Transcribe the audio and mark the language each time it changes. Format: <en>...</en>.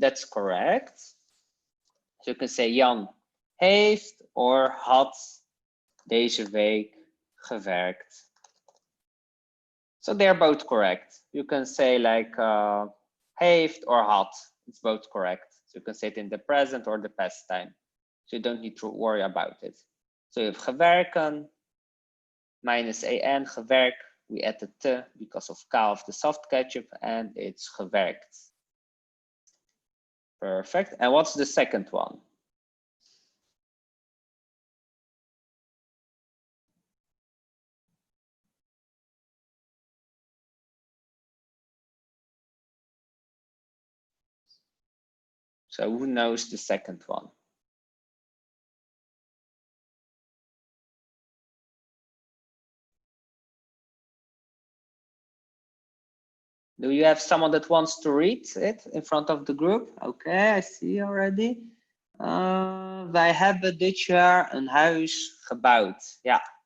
<en>That's correct. So you can say</en> <nl>Jan heeft</nl> <en>or had</en> <nl>deze week gewerkt.</nl> <en>So they're both correct. You can say like heeft or had. It's both correct. So you can say it in the present or the past time. So you don't need to worry about it. So you have gewerken minus an, gewerkt. We add the te because of K of the soft ketchup, and it's gewerkt. Perfect. And what's the second one? So who knows the second one? Do you have someone that wants to read it in front of the group? Okay, I see already.</en> <nl>Wij hebben dit jaar een huis gebouwd. Ja.</nl>